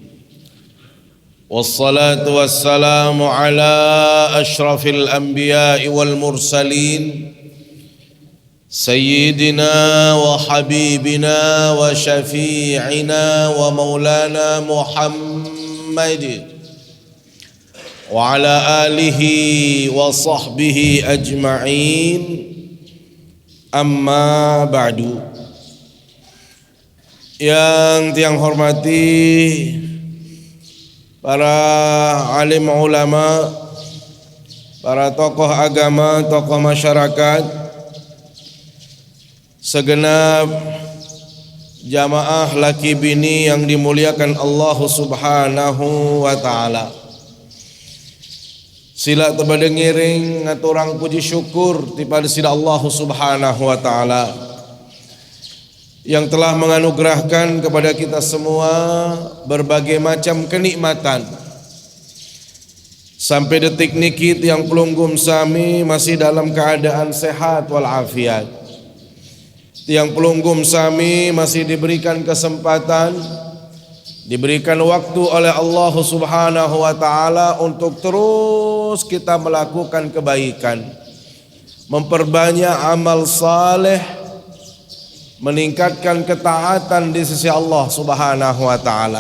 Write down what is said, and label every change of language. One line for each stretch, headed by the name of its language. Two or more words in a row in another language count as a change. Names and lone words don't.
Arabic: والصلاة والسلام على أشرف الأنبياء والمرسلين, سيدنا وحبيبنا وشفيعنا ومولانا محمد وعلى آله وصحبه أجمعين. أما بعد.
Indonesian: Yang hormati para alim ulama, para tokoh agama, tokoh masyarakat, segenap jamaah laki bini yang dimuliakan
Arabic: الله سبحانه وتعالى.
Sasak: Sila tebadengiring ngaturang
Indonesian: puji syukur kepada sida
Arabic: الله سبحانه وتعالى
Indonesian: yang telah menganugerahkan kepada kita semua berbagai macam kenikmatan. Sampai detik niki yang
Sasak: pelunggum sami
Indonesian: masih dalam keadaan sehat walafiat. Yang
Sasak: pelunggum sami
Indonesian: masih diberikan kesempatan, diberikan waktu oleh
Arabic: الله سبحانه وتعالى
Indonesian: untuk terus kita melakukan kebaikan, memperbanyak amal saleh, meningkatkan ketaatan di sisi
Arabic: الله سبحانه وتعالى.